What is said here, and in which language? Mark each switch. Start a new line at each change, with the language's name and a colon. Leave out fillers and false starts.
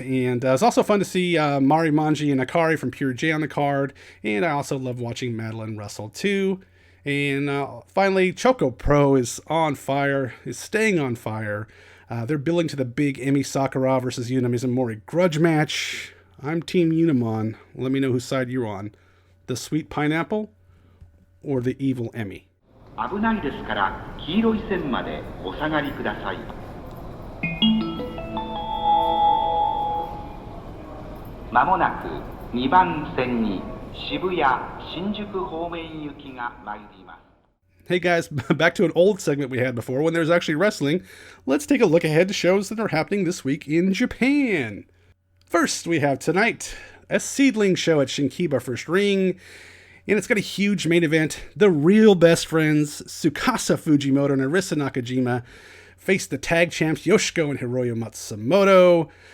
English: And it's also fun to see Mari Manji and Akari from Pure J on the card, and I also love watching Madeline Russell too. And finally, Choco Pro is on fire, is staying on fire. They're building to the big Emi Sakura versus Yuna Mizumori grudge match. I'm Team Unimon. Let me know whose side you're on. The sweet pineapple or the evil Emi?
Japanese: 危ないですから黄色い線までお下がりください。まもなく2番線に渋谷新宿方面行きが参ります。
English: Hey guys, back to an old segment we had before when there's actually wrestling. Let's take a look ahead to shows that are happening this week in Japan. First, we have tonight a seedling show at Shinkiba First Ring, and it's got a huge main event. The real best friends, Tsukasa Fujimoto and Arisa Nakajima, face the tag champs Yoshiko and Hiroyo Matsumoto.